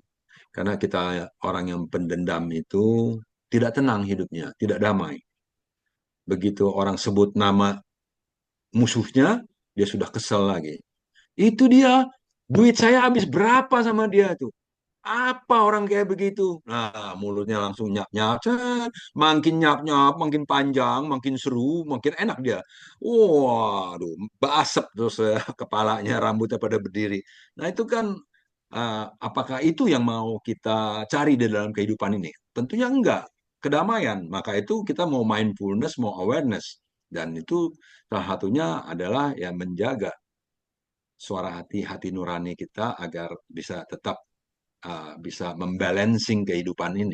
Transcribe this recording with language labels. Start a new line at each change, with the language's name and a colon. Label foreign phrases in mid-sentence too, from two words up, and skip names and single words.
Indonesian: Karena kita orang yang pendendam itu tidak tenang hidupnya, tidak damai. Begitu orang sebut nama musuhnya, dia sudah kesel lagi. Itu dia, duit saya habis berapa sama dia tuh. Apa orang kayak begitu? Nah, mulutnya langsung nyap-nyap, cet. Makin nyap-nyap, makin panjang, makin seru, makin enak dia. Waduh, basep terus kepalanya, rambutnya pada berdiri. Nah, itu kan apakah itu yang mau kita cari di dalam kehidupan ini? Tentunya enggak. Kedamaian. Maka itu kita mau mindfulness, mau awareness. Dan itu salah satunya adalah ya menjaga suara hati, hati nurani kita agar bisa tetap bisa membalancing kehidupan ini.